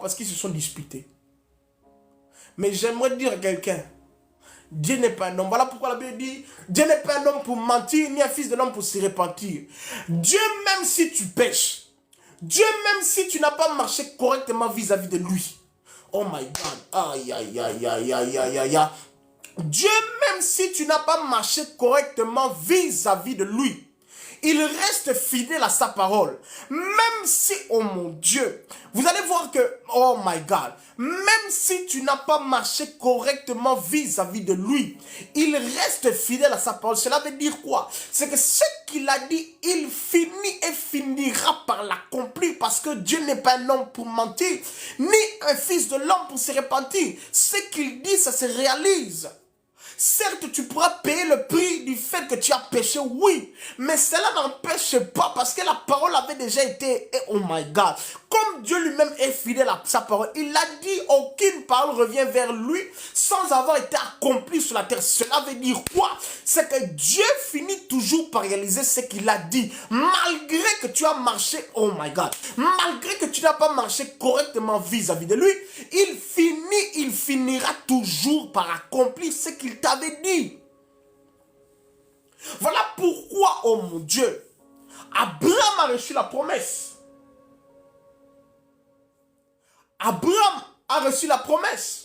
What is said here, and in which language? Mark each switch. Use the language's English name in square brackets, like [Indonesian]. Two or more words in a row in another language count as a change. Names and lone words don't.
[French] Parce qu'ils se sont disputés. Mais j'aimerais dire à quelqu'un, Dieu n'est pas un homme. Voilà pourquoi la Bible dit, Dieu n'est pas un homme pour mentir, ni un fils de l'homme pour se repentir. Dieu, même si tu pêches, Dieu, même si tu n'as pas marché correctement vis-à-vis de lui. [English] Oh my God. [French] Aïe, aïe, aïe, aïe, aïe, aïe, aïe, aïe. Dieu, même si tu n'as pas marché correctement vis-à-vis de lui, il reste fidèle à sa parole. Même si, oh mon Dieu, vous allez voir que, [English] oh my God, [French] même si tu n'as pas marché correctement vis-à-vis de lui, il reste fidèle à sa parole. Cela veut dire quoi? C'est que ce qu'il a dit, il finit et finira par l'accomplir parce que Dieu n'est pas un homme pour mentir, ni un fils de l'homme pour se repentir. Ce qu'il dit, ça se réalise. Certes, tu pourras payer le prix du fait que tu as péché, oui. Mais cela n'empêche pas parce que la parole avait déjà été, [English] oh my God. [French] Comme Dieu lui-même est fidèle à sa parole, il a dit aucune parole revient vers lui sans avoir été accomplie sur la terre. Cela veut dire quoi? C'est que Dieu finit toujours par réaliser ce qu'il a dit. Malgré que tu as marché, [English] oh my God. [French] Malgré que tu n'as pas marché correctement vis-à-vis de lui, il finira toujours par accomplir ce qu'il t'avait dit. Voilà pourquoi, oh mon Dieu, Abraham a reçu la promesse. Abraham a reçu la promesse.